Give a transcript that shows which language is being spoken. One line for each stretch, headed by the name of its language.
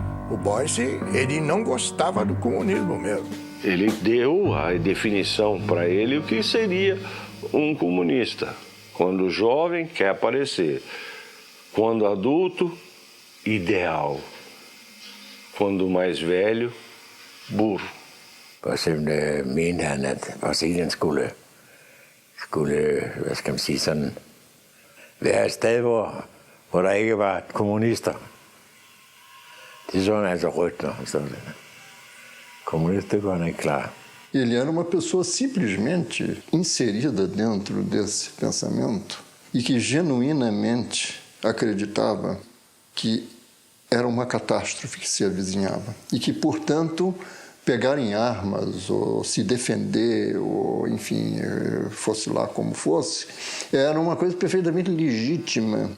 Portuguese: O Boyce, ele não gostava do comunismo mesmo. Ele deu a definição para ele o que seria um comunista. Quando jovem, quer aparecer. Quando adulto, ideal. Quando mais velho, burro.
Danish: Og så mente han, at Brasilien skulle, hvad skal man sige, sådan, være et sted, hvor der ikke var kommunister. Det så han altså rødt, når han stod der. Comunista, det var han ikke klar.
Portuguese: Ele era uma pessoa simplesmente inserida dentro desse pensamento e que genuinamente acreditava que era uma catástrofe que se avizinhava e que, portanto, pegar em armas ou se defender ou, enfim, fosse lá como fosse, era uma coisa perfeitamente legítima.